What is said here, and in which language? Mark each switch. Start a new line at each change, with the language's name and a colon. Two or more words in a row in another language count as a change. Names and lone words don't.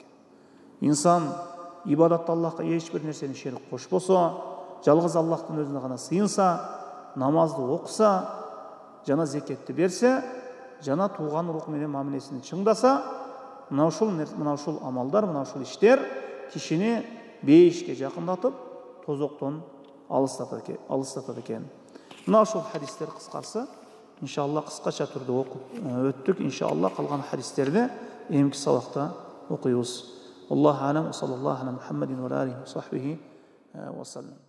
Kyrgyz: Инсан ибадатта Аллахка эч бир нерсени шерик кошпосо, жалгыз Аллахтын өзүнө гана сыйынса, намазды окуса, жана зекетти берсе, жана тууган урук менен мамилесин чыңдаса, мына ушул амалдар, мына ушул иштер кишини бейишке жакындатып, тозоктон алыстатат экен. Мына ушул хадистер кыскасы, иншалла кыскача түрдө окуп өттүк. Иншалла калган хадистерди эмки сабакта окуйбуз.
Arabic: الله أعلم وصلى الله على محمد وآله وصحبه وسلم.